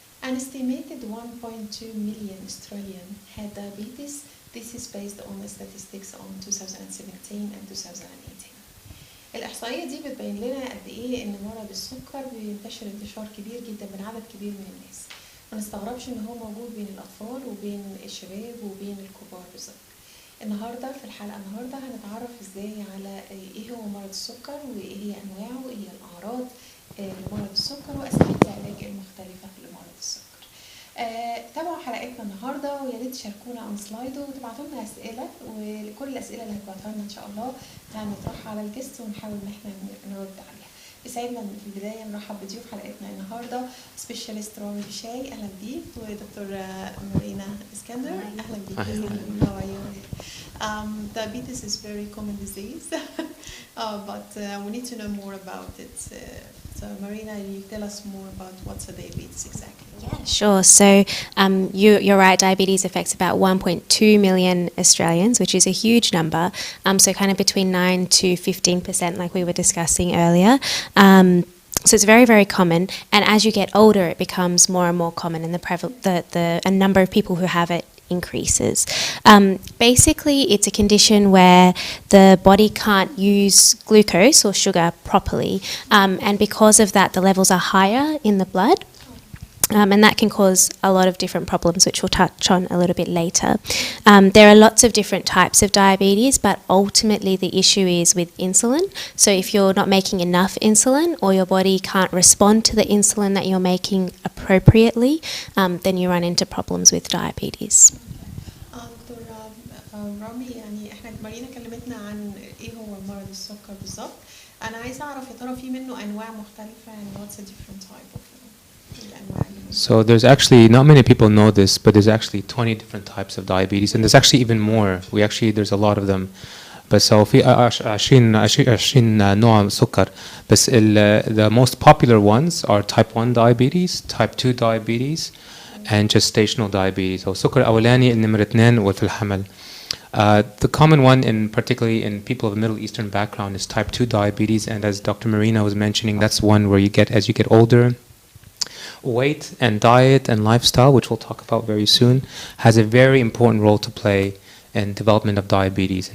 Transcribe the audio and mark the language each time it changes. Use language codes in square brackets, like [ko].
[en] An estimated 1.2 million Australian had diabetes. This is based on the statistics on 2017 and 2018. [ar] الإحصائية دي بتبين لنا قد إيه إن مرض السكر بينتشر انتشار كبير جدا بين عدد كبير من الناس. ما نستغربش إن هو موجود بين الأطفال وبين الشباب وبين الكبار بالظبط. النهارده في الحلقة النهارده هنتعرف إزاي على إيه هو مرض السكر وإيه هي أنواعه وإيه هي الأعراض لمرض السكر وأساليب العلاج المختلفة لمرض السكر. تابعوا حلقتنا النهارده ويا ريت تشاركونا على سلايدو وتبعتوا لنا اسئله، وكل الاسئله اللي هتبعتوها لنا ان شاء الله هنطرحها على الجست ونحاول ان احنا نرد عليها. يسعدنا في البدايه نرحب بضيوف حلقتنا النهارده سبيشاليست رامي بشاي، اهلا بيك، ودكتور مارينا اسكندر، اهلا بيك. [en] How are you? Diabetes is very common disease, but we need to know more about it. So Marina, you tell us more about what's a diabetes exactly? Yeah, sure. So you're right, diabetes affects about 1.2 million Australians, which is a huge number. So kind of between 9 to 15%, like we were discussing earlier. So it's very, very common. And as you get older, it becomes more and more common, and the number of people who have it increases. Basically, it's a condition where the body can't use glucose or sugar properly, and because of that, the levels are higher in the blood. And that can cause a lot of different problems, which we'll touch on a little bit later. There are lots of different types of diabetes, but ultimately the issue is with insulin. So if you're not making enough insulin or your body can't respond to the insulin that you're making appropriately, then you run into problems with diabetes. [ar] دكتور رامي، يعني احنا مارينا كلمتنا عن ايه هو مرض السكر بالظبط. انا عايزه اعرف يا ترى في منه انواع مختلفه، يعني what's a different type of الانواع. [en] So there's actually, not many people know this, but there's actually 20 different types of diabetes, and there's actually even more. There's a lot of them. بس هو في 20 نوع سكر. بس the most popular ones are type 1 diabetes, type 2 diabetes, and gestational diabetes. [ar] So سكر أولاني النمرة 2 وفي الحمل. [en] The common one, particularly in people of Middle Eastern background, is type 2 diabetes, and as Dr. Marina was mentioning, that's one where you get, as you get older, weight and diet and lifestyle, which we'll talk about very soon, has a very important role to play in development of diabetes.